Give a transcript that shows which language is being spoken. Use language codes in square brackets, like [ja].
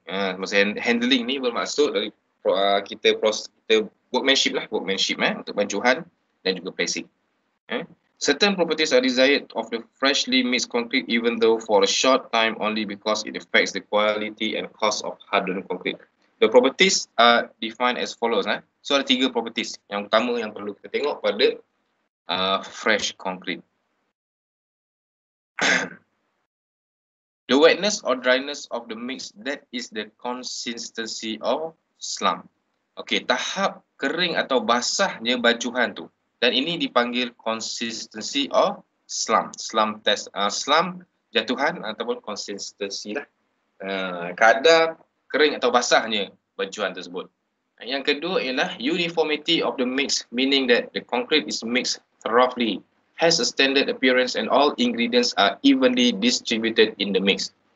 [ms] Masa handling ni bermaksud dari kita workmanship untuk bancuhan dan juga placing. [en] Certain properties are desired of the freshly mixed concrete even though for a short time only because it affects the quality and cost of hardened concrete. The properties are defined as follows. [ms] So ada 3 properties yang utama yang perlu kita tengok pada fresh concrete. [en] The wetness or dryness of the mix, that is the consistency of slump. [ms] Okey, tahap kering atau basahnya bancuhan tu. Dan ini dipanggil consistency of slump. Slump test, slump jatuhan ataupun consistency lah. Kadar kering atau basahnya bancuhan tersebut. Yang kedua ialah [en] uniformity of the mix, meaning that the concrete is mixed thoroughly, has a standard appearance and all ingredients are evenly distributed in the mix.